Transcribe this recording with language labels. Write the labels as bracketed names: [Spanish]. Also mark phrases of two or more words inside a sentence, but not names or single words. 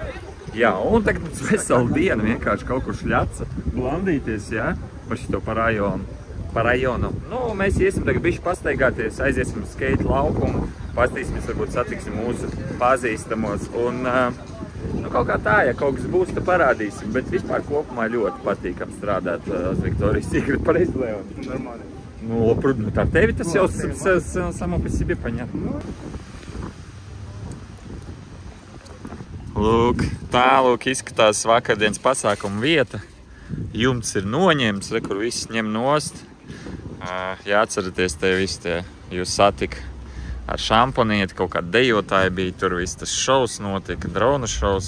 [Latvian] Jā, un tagad mums veselu dienu vienkārši kaut kur šļaca blandīties, jā, pa šito pa rajonu. Nu, mēs iesim tagad bišķi pastaigāties, aiziesim uz skate laukumu, pastīsimies, varbūt satiksim mūsu pazīstamos un nu, kaut kā tā, ja kaut kas būs, tad parādīsim, bet vispār kopumā ļoti patīkam strādāt uz Victoria's Secret. Pareizi, Leon? [Russian] Нормально. Ну, [Latvian] tā tevi tas jau [Russian] само по себе понятно. [Latvian] Lūk, tā izskatās vakardienas pasākuma vieta. Jumts ir noņemts, re, kur viss ņem nost. Jāatceraties, te visi tie jūs satika ar šampanieti, kaut kādi dejotāji bija, tur viss tas šovs notika, drona šovs.